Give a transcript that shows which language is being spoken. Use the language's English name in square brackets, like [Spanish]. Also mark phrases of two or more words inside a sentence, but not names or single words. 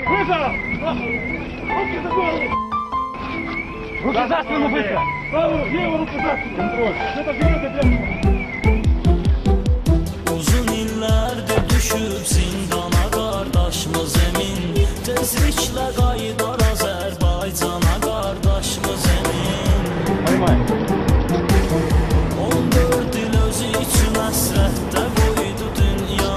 [Russian] Руки за голову! Руки за спину быстро! Правую, левую руку за спину! Контроль! Это вперед, опять! [Azerbaijani] Uzun illərdir düşüb zindana qardaşımız Emin. Tezliklə qayıdar Azərbaycana qardaşımız Emin. 14 il özü üçün əsrətdə qoydu dünya.